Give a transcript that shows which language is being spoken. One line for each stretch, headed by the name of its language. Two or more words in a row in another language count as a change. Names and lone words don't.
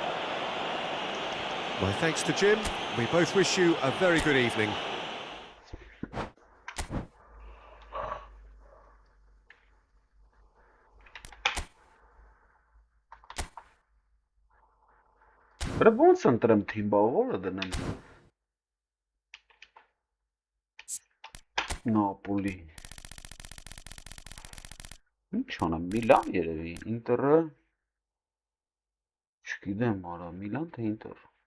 English: My thanks to Jim. We both wish you a very good evening.
Armenian: But ոնց ընտրեմ թիմը, որը դնեմ։ Նապոլի։ Ինչ անեմ, Միլան երևի, Ինտերը։ Չգիտեմ, արա, Միլան թե Ինտեր։